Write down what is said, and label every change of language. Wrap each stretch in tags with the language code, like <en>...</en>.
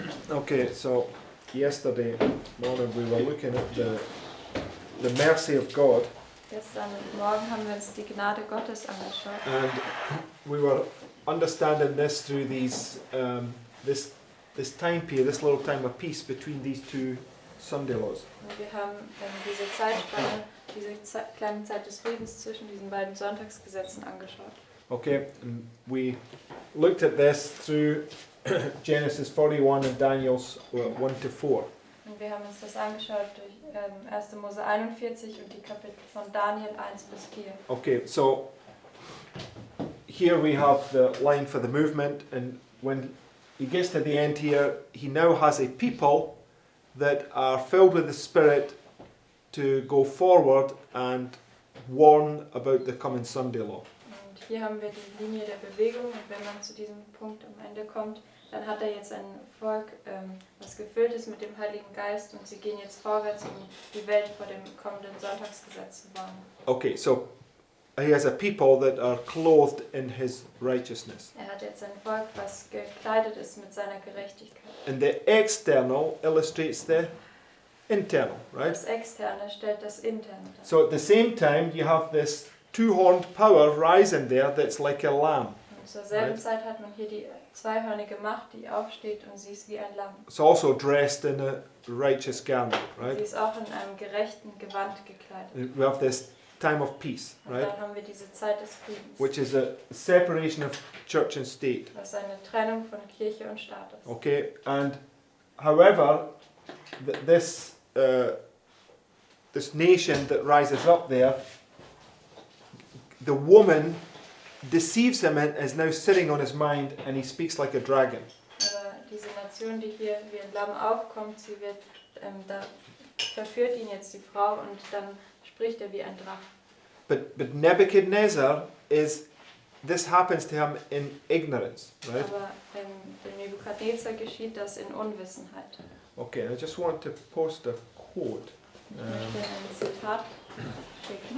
<en>Okay, so yesterday morning we were looking at the mercy of God.</en> <de>Gestern Morgen haben wir uns die Gnade Gottes angeschaut.</de> <en>And we were understanding this through these this time period, this little time of peace between these two Sunday laws.</en> <de>Und wir haben diese Zeitspanne, diese kleine Zeit des Friedens zwischen diesen beiden Sonntagsgesetzen angeschaut.</de> <en>Okay, and we looked at this through Genesis 41 and Daniel's 1 to 4.</en> <de>Und wir haben uns das angeschaut durch 1. Mose 41 und die Kapitel von Daniel 1 bis 4.</de> <en>Okay, so here we have the line for the movement, and when he gets to the end here, he now has a people that are filled with the Spirit to go forward and warn about the coming Sunday law.</en> <de>Und hier haben wir die Linie der Bewegung, und wenn man zu diesem Punkt am Ende kommt, dann hat er jetzt ein Volk, das gefüllt ist mit dem Heiligen Geist, und sie gehen jetzt vorwärts, um die Welt vor dem kommenden Sonntagsgesetz zu warnen.</de> <en>Okay, so he has a people that are clothed in his righteousness.</en> <de>Er hat jetzt ein Volk, was gekleidet ist mit seiner Gerechtigkeit.</de> <en>And the external illustrates the internal, right?</en> <de>Das Externe stellt das Interne dar.</de> <en>So at the same time you have this two-horned power rising there that's like a lamb.</en> <de>Und zur selben Zeit hat man hier die zweihörnige Macht, die aufsteht, und sie ist wie ein Lamm.</de> <en>It's also dressed in a righteous garment,</en> <de>Sie</de> <en>right?</en> <de>ist auch in einem gerechten Gewand gekleidet.</de> <en>And we have this time of peace,</en> <de>Und</de> <en>right?</en> <de>dann haben wir diese Zeit des Friedens,</de> <en>Which is a separation of church and state.</en> <de>was eine Trennung von Kirche und Staat ist.</de> <en>Okay, and however, this nation that rises up there, the woman deceives him and is now sitting on his mind, and he speaks like a dragon.</en> <de>Aber diese Nation, die hier wie ein Lamm aufkommt, sie wird, da verführt ihn jetzt die Frau, und dann spricht er wie ein Drache.</de> <en>But Nebuchadnezzar this happens to him in ignorance, right?</en> <de>Aber dem Nebukadnezar geschieht das in Unwissenheit.</de> <en>Okay, I just want to post a quote.</en> <de>Ich möchte ein Zitat schicken.</de>